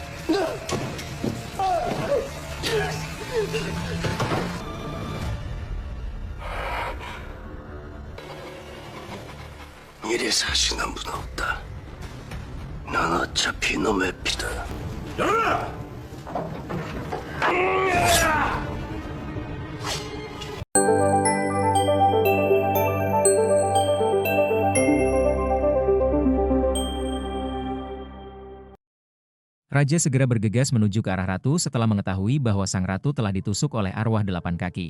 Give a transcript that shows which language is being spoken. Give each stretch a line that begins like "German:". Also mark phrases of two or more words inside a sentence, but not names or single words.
Korean: 이리 사신한 분 없다. 난 어차피 놈의 피다. 열어라!
Indonesian: Raja segera bergegas menuju ke arah ratu setelah mengetahui bahwa sang ratu telah ditusuk oleh arwah 8 kaki.